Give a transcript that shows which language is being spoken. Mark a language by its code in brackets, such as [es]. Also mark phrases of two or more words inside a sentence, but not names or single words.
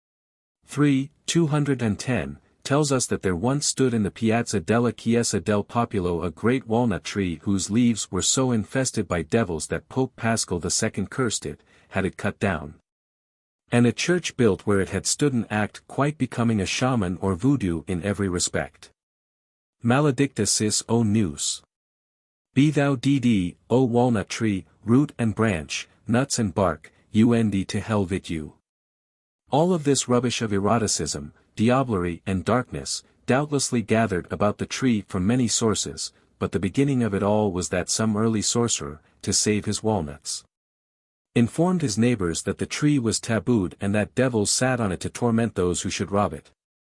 [en] 210, tells us that there once stood in the Piazza della Chiesa del Popolo a great walnut tree whose leaves were so infested by devils that Pope Paschal II cursed it, had it cut down. And a church built where it had stood, an act quite becoming a shaman or voodoo in every respect. [la] Maledicta sis o nous. [en] Be thou dd, O walnut tree, root and branch, nuts and bark, und to hell with you. All of this rubbish of eroticism, diablerie and darkness, doubtlessly gathered about the tree from many sources, but the beginning of it all was that some early sorcerer, to save his walnuts, informed his neighbors that the tree was tabooed and that devils sat on it to torment those who should rob it.